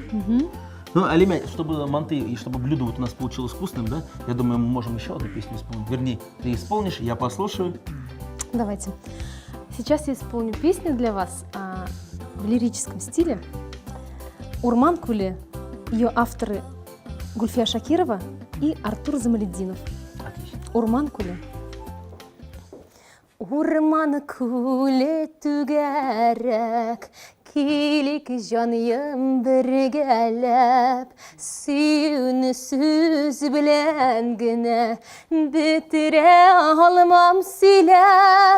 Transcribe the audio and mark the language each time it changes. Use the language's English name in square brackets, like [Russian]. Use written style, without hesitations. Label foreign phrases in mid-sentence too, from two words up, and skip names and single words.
[Russian] Ну, Алима, чтобы манты и чтобы блюдо вот у нас получилось вкусным, да, я думаю, мы можем еще одну песню исполнить. Вернее, ты исполнишь, я послушаю. Давайте. Сейчас я исполню песню для вас в лирическом стиле. Урман Куле. Ее авторы Гульфия Шакирова и Артур Замалетдинов. Отлично. Урман Куле. [Tatar] Урман Куле түгәрәк, килик җаным бергәләп, сөюне сүз белән генә бетерә алмам сөйләп.